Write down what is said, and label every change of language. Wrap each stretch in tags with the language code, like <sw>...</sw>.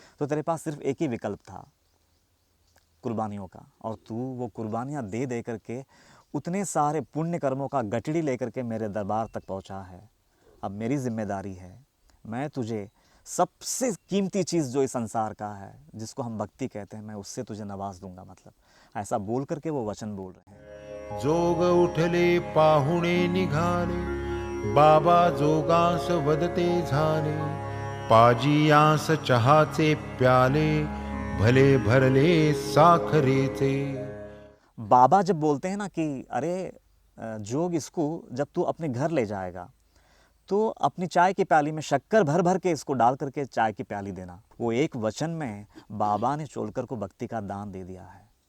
<hi>तो तेरे पास सिर्फ एक ही विकल्प था, कुर्बानियों का, और तू वो कुर्बानियाँ दे दे करके उतने सारे पुण्य कर्मों का गठड़ी लेकर के मेरे दरबार तक पहुंचा है। अब मेरी जिम्मेदारी है, मैं तुझे सबसे कीमती चीज़ जो इस संसार का है, जिसको हम भक्ति कहते हैं, मैं उससे तुझे नवाज दूंगा। मतलब ऐसा बोल करके वो वचन बोल रहे हैं।</hi> <mr>जोग उठले पाहुणे निघाले, बाबा जोगांस वदते झाले, पाजियांस चहाचे प्याले, भले भरले साखरेचे।</mr> <hi>बाबा जब बोलते हैं ना कि अरे जोग, इसको जब तू अपने घर ले जाएगा तो अपनी चाय की प्याली में शक्कर भर भर के इसको डाल करके चाय की प्याली देना। वो एक वचन में बाबा ने चोलकर को भक्ति का दान दे दिया है।</hi>